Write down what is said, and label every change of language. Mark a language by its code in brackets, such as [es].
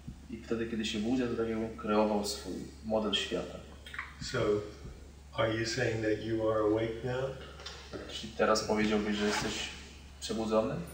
[pl] I wtedy, kiedy się budzę, to tak jakbym kreował swój model świata. [en] So, are you saying that you are awake now? [pl] Czyli teraz powiedziałbyś, że jesteś przebudzony?